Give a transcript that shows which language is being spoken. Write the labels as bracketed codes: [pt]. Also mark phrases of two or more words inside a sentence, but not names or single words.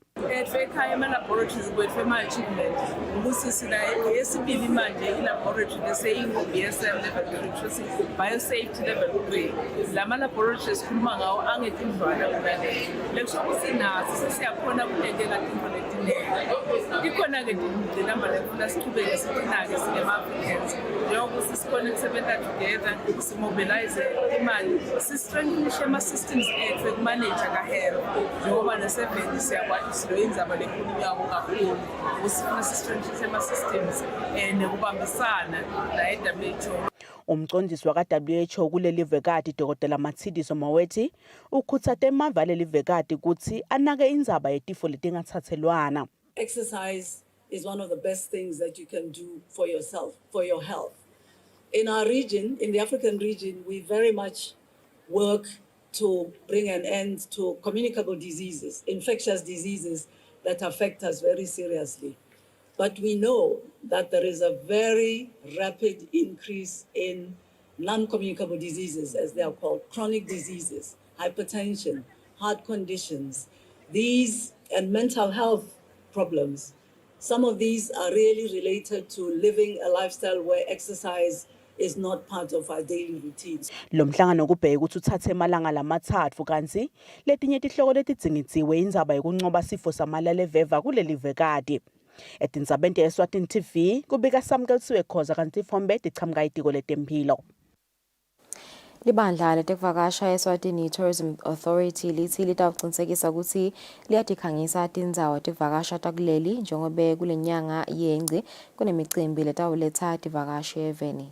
[ss] Ekhaya ema-laboratories kwethu ema-achievement ukuthi sina yesibili manje i-laboratory leseyingu-BSM [en] level 3 biosafety level 3. [ss] Lama-laboratories sikhuluma ngawo angetindlwana kulalelo lekusho ukuthi naso sesiyakhona kutentela tintfo letinengi. Tikhona-ke tinamba lefuna sichubeke sitinake singema-Africans njengokuthi sikhona kusebenta together simobilize imali si-strengthenishe ama-systems ethu ekumanage kahero njengoba ne-7 siyakwazi indzaba lekhulunyako kakhulu usifuna si-strengthenishe ama-systems nekubambisana na-WHO. Umcondzisi waka-WHO kuleli vekati Dr. Matsidiso Moeti ukhutsate emava aleli vekati kutsi anake indzaba yetifo letingatsatselwana. [en] Exercise is one of the best things that you can do for yourself, for your health. In our region, in the African region, we very much work to bring an end to communicable diseases, infectious diseases that affect us very seriously. But we know that there is a very rapid increase in non-communicable diseases, as they are called, chronic diseases, hypertension, heart conditions, these and mental health problems. Some of these are really related to living a lifestyle where exercise is not part of our daily routines. [ss] Lo mhlangano kubheke ukuthi uthathe emalanga lamathathu kanti letinye tihloko letidzingitsiwe indzaba yokuncoba sifo samalala eveva kuleli vekati. Etindzabeni te-Eswatini TV kubika Samkelisiwe Khoza kanti Fombe tichamuka itiko letempilo. Libandla letekuvakasha Eswatini Tourism Authority lithi litawucinisekisa ukuthi liyatikhangisa tindzawo tekuvakasha takuleli njengobe kulenyanga yengci kunemicimbi letawuletsa tivakashi eveni.